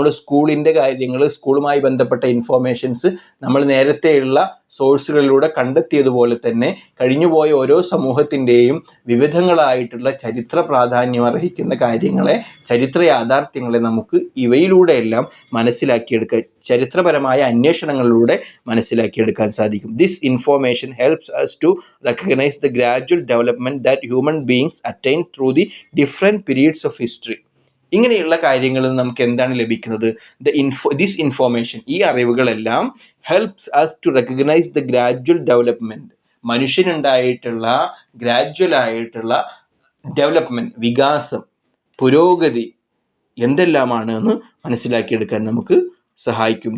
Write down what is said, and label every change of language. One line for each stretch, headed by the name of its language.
Malayalam: നമ്മുടെ സ്കൂളിൻ്റെ കാര്യങ്ങൾ, സ്കൂളുമായി ബന്ധപ്പെട്ട ഇൻഫോർമേഷൻസ് നമ്മൾ നേരത്തെയുള്ള സോഴ്സുകളിലൂടെ കണ്ടെത്തിയതുപോലെ തന്നെ കഴിഞ്ഞുപോയ ഓരോ സമൂഹത്തിൻ്റെയും വിവിധങ്ങളായിട്ടുള്ള ചരിത്ര പ്രാധാന്യം അർഹിക്കുന്ന കാര്യങ്ങളെ, ചരിത്ര യാഥാർത്ഥ്യങ്ങളെ നമുക്ക് ഇവയിലൂടെയെല്ലാം മനസ്സിലാക്കിയെടുക്കാൻ, ചരിത്രപരമായ അന്വേഷണങ്ങളിലൂടെ മനസ്സിലാക്കിയെടുക്കാൻ സാധിക്കും.
English: This information helps us to recognize the gradual development that human beings attain through the different periods of history.
Malayalam: ഇങ്ങനെയുള്ള കാര്യങ്ങളിൽ നമുക്ക് എന്താണ് ലഭിക്കുന്നത്?
English: this information,
Malayalam: ഈ അറിവുകളെല്ലാം
English: helps us to recognize the gradual development,
Malayalam: മനുഷ്യനുണ്ടായിട്ടുള്ള ഗ്രാജ്വലായിട്ടുള്ള development, വികാസം, പുരോഗതി എന്തെല്ലാമാണ് എന്ന് മനസ്സിലാക്കിയെടുക്കാൻ നമുക്ക് സഹായിക്കും.